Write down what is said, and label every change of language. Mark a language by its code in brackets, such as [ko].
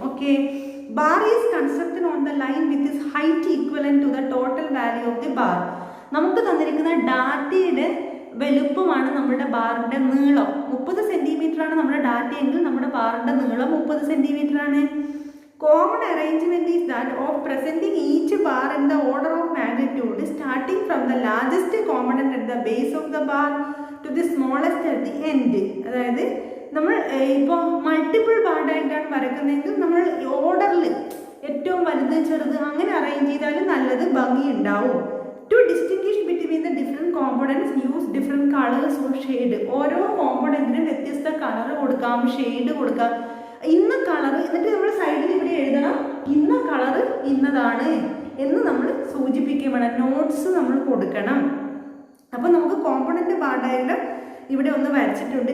[en] Okay, bar is constructed on the line with its height equivalent to the total value of the bar. [ml] നമുക്ക് തന്നിരിക്കുന്ന ഡാറ്റയുടെ വലുപ്പമാണ് നമ്മുടെ ബാറിന്റെ നീളം. 30 സെന്റിമീറ്റർ ആണ് നമ്മുടെ ഡാറ്റ എങ്കിൽ നമ്മുടെ ബാറിന്റെ നീളം 30 സെന്റിമീറ്റർ ആണ്. [en] Common arrangement is that of presenting each bar in the order of magnitude, starting from the largest component at the base of the bar to the smallest at the end. [ml] അതായത് നമ്മൾ ഇപ്പോൾ multiple bar diagram വരയ്ക്കുന്നെങ്കിൽ നമ്മൾ ഓർഡറിൽ ഏറ്റവും വലുത് ചെറുത് അങ്ങനെ arrange ചെയ്താൽ നല്ലത്, ഭംഗി ഉണ്ടാവും. [en] To distinguish between the different components, use different colors or shade. [ml] ഓരോ കോമ്പണന്റിനും വ്യത്യസ്ത കളർ കൊടുക്കാം, ഷെയ്ഡ് കൊടുക്കാം. ഇന്ന കളർ, എന്നിട്ട് നമ്മൾ സൈഡിൽ ഇവിടെ എഴുതണം ഇന്ന കളർ ഇന്നതാണ് എന്ന് നമ്മൾ സൂചിപ്പിക്കുകയും വേണം. നോട്ട്സ് നമ്മൾ കൊടുക്കണം. അപ്പോൾ നമുക്ക് കോമ്പണന്റ് ബാർ ഡയഗ്രം ഇവിടെ ഒന്ന് വരച്ചിട്ടുണ്ട്.